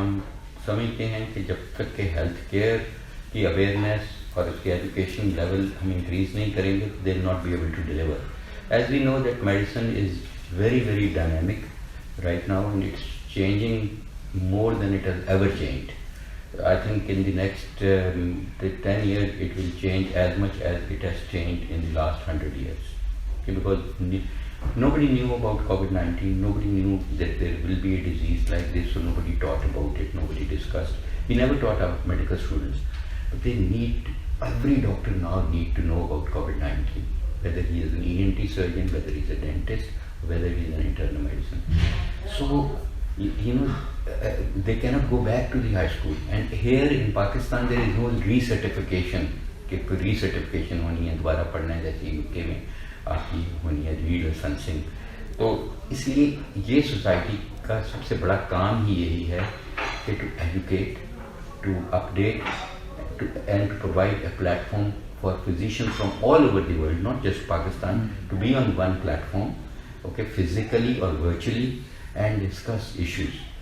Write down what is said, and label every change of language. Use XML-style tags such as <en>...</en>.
<ur>ہم سمجھتے ہیں کہ جب تک کہ ہیلتھ کیئر کی اویئرنیس اور اس کے ایجوکیشن لیول ہم انکریز نہیں کریں گے,</ur> <en>They will not be able to deliver. As we know that medicine is very very dynamic right now, and it's changing more than it has ever changed. I think in the next 10 years it will change as much as it has changed in the last 100 years. Okay, because nobody knew about COVID-19, nobody knew that there will be a disease like this, so nobody taught about it, nobody discussed. We never taught our medical students, but they need, every doctor now need to know about COVID-19, whether he is an ENT surgeon, whether he is a dentist, whether he is an internal medicine. So you know, they cannot go back to the high school, and here in Pakistan there is no recertification</en> <ur>کہ کوئی ریسرٹیفکیشن ہونی ہے, دوبارہ پڑھنا ہے جیسے you کے میں آپ کی ہونی ہے ریڈ اور سنسنگ. تو اس لیے یہ سوسائٹی کا سب سے بڑا کام ہی یہی ہے کہ</ur> <en>To educate, to update and to provide a platform for physician from all over the world, not just Pakistan, to be on one platform, okay, physically اور virtually, and discuss issues.</en>